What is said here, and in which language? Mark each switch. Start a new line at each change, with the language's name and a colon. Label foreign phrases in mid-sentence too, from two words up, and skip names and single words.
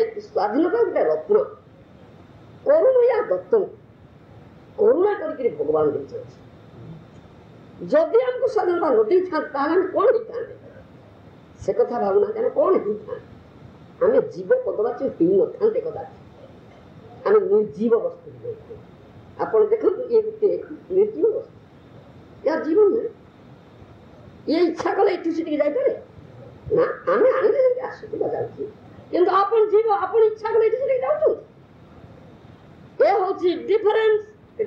Odia: ସ୍ୱାଧୀନତା ଗୋଟେ ରତ୍ନ କରୁଣା ୟା ଦତ୍ତ କରୁଣା କରିକିରି ଭଗବାନ ଦେଇଛନ୍ତି ଯଦି ଆମକୁ ସ୍ୱାଧୀନତା ନ ଦେଇଥାନ୍ତେ ତାହେଲେ ଆମେ କଣ ହେଇଥାନ୍ତେ ସେ କଥା ଭାବୁନାହାନ୍ତି ଆମେ କଣ ହେଇଥାନ୍ତେ ଆମେ ଜୀବ ପଦବାଚ୍ୟ ହେଇନଥାନ୍ତେ କଦାପି ଆମେ ନିର୍ଜୀବ ବସ୍ତୁ ଆପଣ ଦେଖନ୍ତୁ ଇଏ ଗୋଟେ ନିର୍ଜୀବ ବସ୍ତୁ ୟା ଜୀବନ ନୁହେଁ ଏ ଇଚ୍ଛା କଲେ ଏଠୁ ସେଠି ଯାଇପାରେ ନା ଆମେ ଆଣେ ଯେ ଆସୁଛି ବଜାଉଛି କିନ୍ତୁ ଆପଣ ଜୀବ ଆପଣ ଇଚ୍ଛା କଲେ ଏଠୁ ସେଠି ଯାଉଛୁ ଏ ହେଉଛି ଡିଫରେନ୍ସ